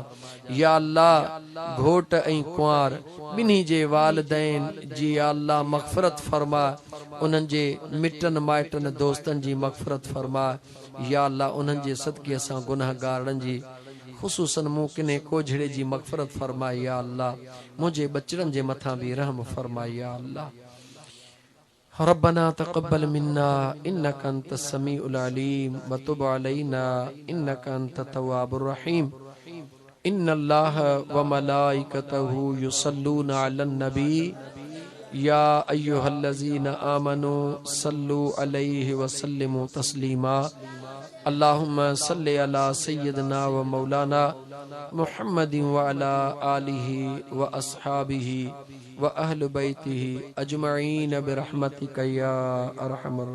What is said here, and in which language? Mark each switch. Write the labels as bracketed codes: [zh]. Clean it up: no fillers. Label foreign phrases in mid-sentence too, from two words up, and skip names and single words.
[ar] يا الله [sd] घोट ऐं कुंवार बिन्ही जे वालिदैन जी या अल्लाह मग़फ़िरत फरमा। उन्हनि जे मिटन माइटन दोस्तन जी मग़फ़िरत फरमा। [ar] يا الله [sd] उन्हनि जे सदके असां गुनाहगारनि जी ख़ुसूसन मुकिने कोझड़े जी मग़फ़िरत फरमा। [ar] يا الله [sd] मुझे बचड़नि जे मथां भी रहम फरमा। [ar] يا الله ربنا تقبل منا إنك أنت السميع العليم وتب علينا إنك أنت التواب الرحيم. إن الله وملائكته يصلون على النبي يا أيها الذين آمنوا صلوا عليه وسلموا تسليما. اللهم صل على سيدنا ومولانا محمد وعلى آله وأصحابه وأهل بيته أجمعين برحمتك يا أرحم الراحمين.